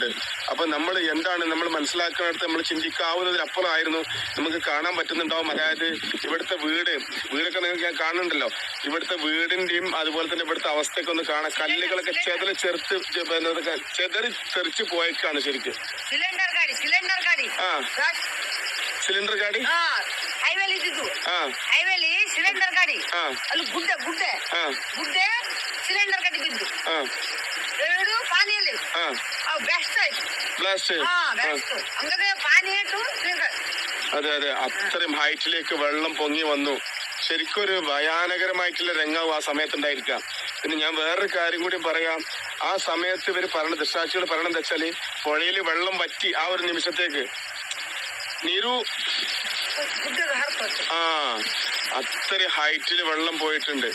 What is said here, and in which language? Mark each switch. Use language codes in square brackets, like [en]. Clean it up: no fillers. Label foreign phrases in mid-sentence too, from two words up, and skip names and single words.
[ml] അപ്പൊ നമ്മൾ എന്താണ് നമ്മൾ മനസ്സിലാക്കുന്നിടത്ത് നമ്മൾ ചിന്തിക്കാവുന്നതിന് അപ്പുറമായിരുന്നു നമുക്ക് കാണാൻ പറ്റുന്നുണ്ടാവും. അതായത് ഇവിടുത്തെ വീടൊക്കെ നിങ്ങൾക്ക് ഞാൻ കാണുന്നുണ്ടല്ലോ. ഇവിടുത്തെ വീടിന്റെയും അതുപോലെ തന്നെ ഇവിടുത്തെ അവസ്ഥയൊക്കെ ഒന്ന് കാണാം. കല്ലുകളൊക്കെ ചെതറി തെറിച്ച് പോയേക്കാണ് ശരിക്കും. [kn] ಸಿಲಿಂಡರ್ ಗಾಡಿ ಹೈವೇಲಿ ಸಿಲಿಂಡರ್ ಗಾಡಿ ಅಲ್ಲಿ ಗುಡ್ಡೆ ಸಿಲಿಂಡರ್ ಗಾಡಿ ಬಿದ್ದು ಎರಡು ಪಾನಿಯಲ್ಲಿ ಬ್ಲಾಸ್ಟ್ ಆಯ್ತು. [ml] അങ്ങനെ പാനി ആയിട്ടു. അതെ അതെ, അത്രയും ഹൈറ്റിലേക്ക് വെള്ളം പൊങ്ങി വന്നു. ശരിക്കും ഒരു ഭയാനകരമായിട്ടുള്ള രംഗവും ആ സമയത്തുണ്ടായിരിക്കാം. പിന്നെ ഞാൻ വേറൊരു കാര്യം കൂടി പറയാം. ആ സമയത്ത് ഇവർ ദൃക്സാക്ഷികൾ പറയണത് എന്താ വെച്ചാല്, പുഴയിൽ വെള്ളം വറ്റി ആ ഒരു നിമിഷത്തേക്ക് നീരു അത്ര ഹൈറ്റിൽ വെള്ളം പോയിട്ടുണ്ട്.